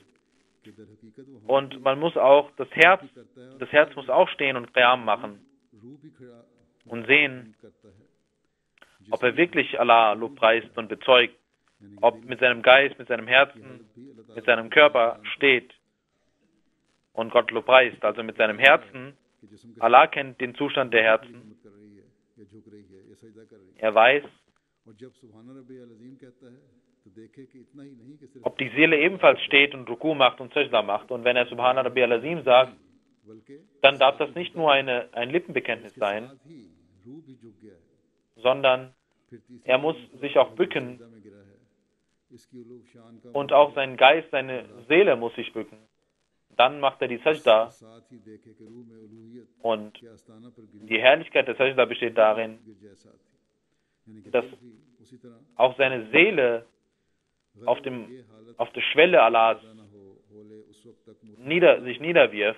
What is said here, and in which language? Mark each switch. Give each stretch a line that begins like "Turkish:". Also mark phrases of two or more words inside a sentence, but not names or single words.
German: Und man muss auch das Herz muss auch stehen und Qiyam machen und sehen, ob er wirklich Allah lobpreist und bezeugt, ob mit seinem Geist, mit seinem Herzen, mit seinem Körper steht und Gott lobpreist. Also mit seinem Herzen, Allah kennt den Zustand der Herzen. Er weiß, ob die Seele ebenfalls steht und Ruku macht und Sajda macht. Und wenn er
Arabic: سبحان ربي العظيم
German: sagt, dann darf das nicht nur ein Lippenbekenntnis sein, sondern er muss sich auch bücken und auch sein Geist, seine Seele muss sich bücken. Dann macht er die Sajda und die Herrlichkeit der Sajda besteht darin, dass auch seine Seele auf der Schwelle Allahs sich niederwirft.